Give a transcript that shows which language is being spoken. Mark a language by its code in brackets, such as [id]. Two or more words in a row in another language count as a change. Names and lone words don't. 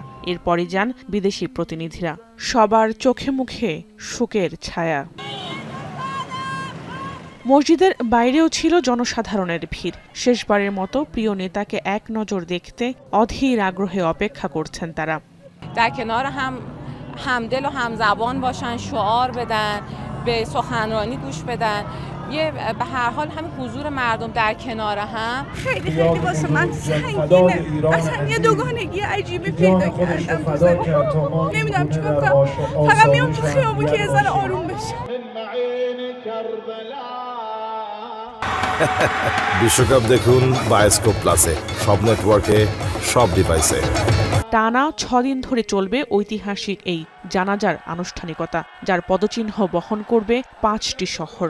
[bn] এরপরই যান বিদেশি প্রতিনিধিরা। সবার চোখে মুখে শোকের ছায়া। মসজিদের বাইরেও ছিল জনসাধারণের ভিড়। শেষবারের মতো প্রিয় নেতাকে এক নজর দেখতে অধীর আগ্রহে অপেক্ষা করছেন তারা। [fa] در کنار هم همدل و همزبان باشن، شعار بدن، به سخنرانی گوش بدن. یه به هر حال همین حضور مردم در کنار هم خیلی واسه من سنگینه. اصلا یه دوگانگی عجیبی پیدا کردم. نمیدونم چیکار کنم. فقط میام تو خیابون که یه ذره آروم بشه. [bn] বিশ্বকাপ দেখুন বায়োস্কোপ প্লাসে, সব নেটওয়ার্কে, সব ডিভাইসে। টানা ৬ দিন ধরে চলবে ঐতিহাসিক এই জানাজার আনুষ্ঠানিকতা, যার পদচিহ্ন বহন করবে ৫টি শহর।